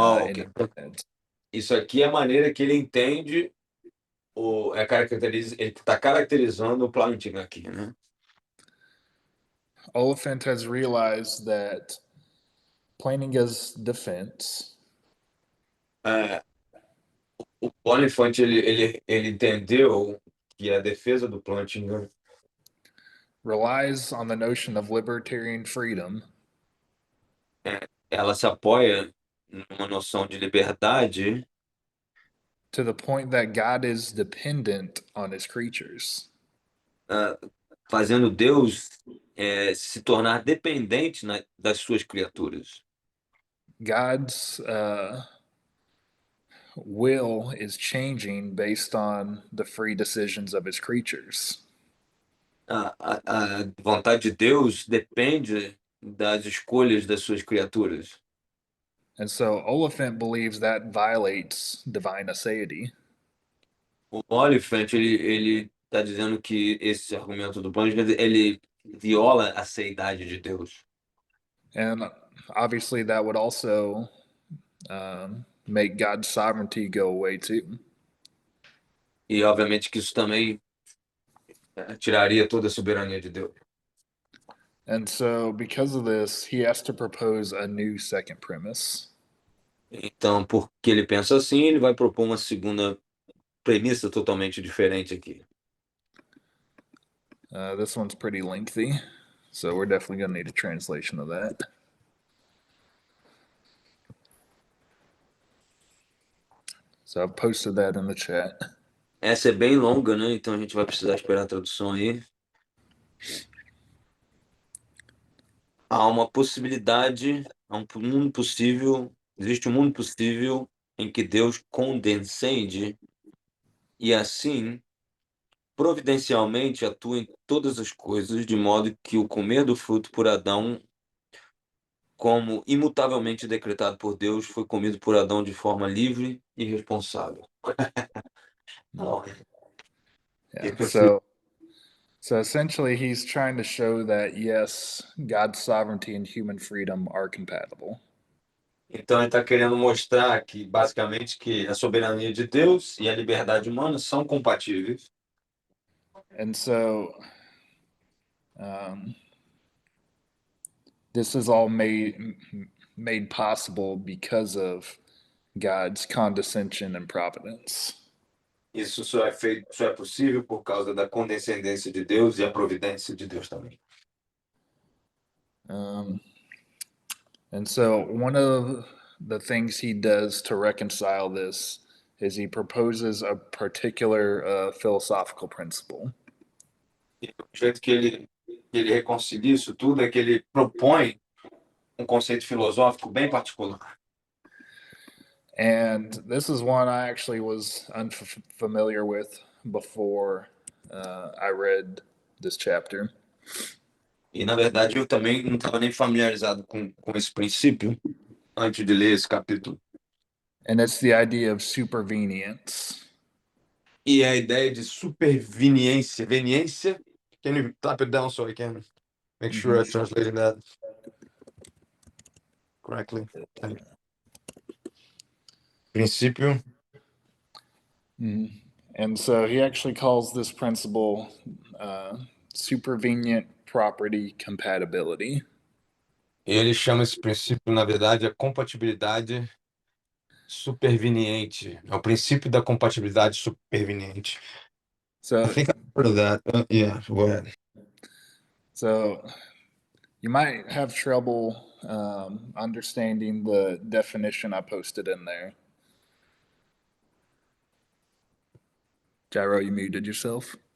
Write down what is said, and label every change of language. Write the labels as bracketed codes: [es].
[en] Ok. his head. [pt] Isso aqui é a maneira que ele entende ele está caracterizando o Plantinga aqui, né? [en] Oliphant has realized that Plantinga's defense [pt] É, o Oliphant ele entendeu que a defesa do Plantinga [en] relies on the notion of libertarian freedom [pt] ela se apoia numa noção de liberdade [en] to the point that God is dependent on his creatures. [pt] fazendo Deus se tornar dependente das suas criaturas. [en] God's will is changing based on the free decisions of his creatures. [pt] A vontade de Deus depende das escolhas das suas criaturas. [en] And so Oliphant believes that violates divine aseity. [pt] O Oliphant, ele está dizendo que esse argumento do Plantinga, ele viola a seidade de Deus. [en] And obviously, that would also make God's sovereignty go away too. [pt] E, obviamente, que isso também tiraria toda a soberania de Deus. [en] And so, because of this, he has to propose a new second premise. [pt] Então, porque ele pensa assim, ele vai propor uma segunda premissa totalmente diferente aqui. [en] This one's pretty lengthy, so we're definitely going to need a translation of that. So I've posted that in the chat. [pt] Essa é bem longa, né? Então a gente vai precisar esperar a tradução aí. Há uma possibilidade, há um mundo possível, existe um mundo possível em que Deus condescende e assim providencialmente atua em todas as coisas, de modo que o comer do fruto por Adão, como imutavelmente decretado por Deus, foi comido por Adão de forma livre e responsável. Não, [en] Yeah. If So essentially, he's trying to show that yes, God's sovereignty and human freedom are compatible. [pt] Então ele está querendo mostrar que, basicamente, que a soberania de Deus e a liberdade humana são compatíveis. [en] And so this is all made possible because of God's condescension and providence. [pt] Isso só é possível por causa da condescendência de Deus e a providência de Deus também. [en] And so one of the things he does to reconcile this is he proposes a particular philosophical principle. [pt] E o jeito que ele reconcilia isso tudo é que ele propõe um conceito filosófico bem particular. [en] And this is one I actually was unfamiliar with before I read this chapter. [pt] E, na verdade, eu também não estava nem familiarizado com esse princípio antes de ler esse capítulo. [en] And it's the idea of supervenience. [pt] E a ideia de superveniência. Veniência? [en] Can you type it down so I can make sure I'm translating that correctly? [pt] Princípio. [en] And so he actually calls this principle supervenient property compatibility. [pt] Ele chama esse princípio, na verdade, a compatibilidade superveniente. É o princípio da compatibilidade superveniente. [en] So, I think I've heard of that. Yeah, go ahead. So you might have trouble understanding the definition I posted in there. Gyro, you muted yourself.